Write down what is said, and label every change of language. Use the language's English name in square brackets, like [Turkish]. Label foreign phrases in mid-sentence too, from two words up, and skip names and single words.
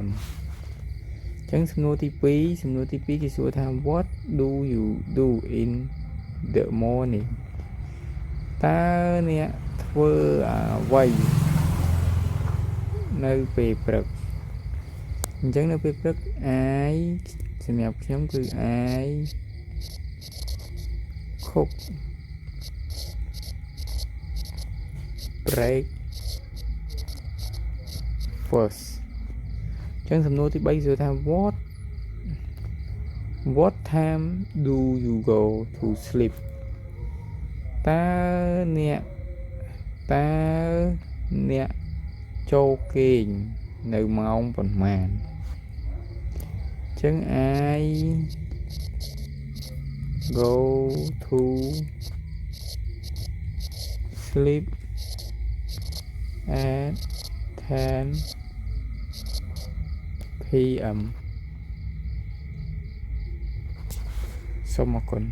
[Khmer] ចឹងសំណួរទី2គេសួរថា [English] What do you do in the morning [Khmer] តើអ្នកធ្វើអ្វី នៅពេលព្រឹកអញ្ចឹងនៅពេលព្រឹក I សម្រាប់ខ្ញុំគឺ I [English] cook breakfast [Khmer] ចឹងសំណួរទី3គឺថា [English] What time do you go to sleep តើ [Khmer] អ្នកចូលគេងនៅម៉ោងប៉ុន្មានចឹង [English] I go to sleep at 10 p.m. [Khmer] សូមអរគុណ